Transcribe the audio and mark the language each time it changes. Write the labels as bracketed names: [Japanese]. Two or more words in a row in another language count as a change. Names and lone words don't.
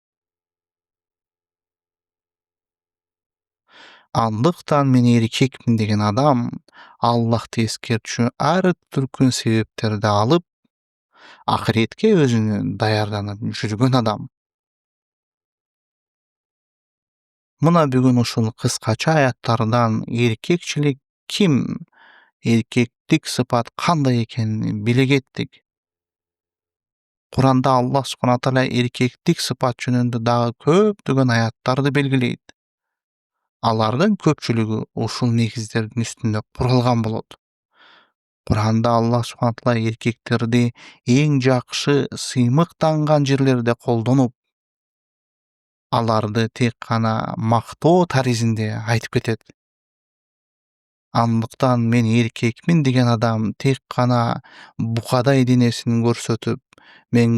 [Kyrgyz] Андыктан мен эркекмин деген адам Аллахты эскертчү ар түркүн себептерди алып, акыретке өзүнү даярданып жүргөн адам. Мына бүгүн ушул кыскача аяттардан эркекчилик ким, эркектик сыпат кандай экенин биле кеттик. Куранда Аллах субхана тааля эркектик сыпат жөнүндө дагы көптөгөн аяттарды белгилейт. Алардын көпчүлүгү ушул негиздердин үстүндө куралган болот. Куранда Аллах субхана тааля эркектерди эң жакшы сыймыктанган жерлерде колдонуп, аларды тек гана мактоо таризинде айтып кетет. Андыктан мен эркекмин деген адам тек гана букадай денесин көрсөтүп, мен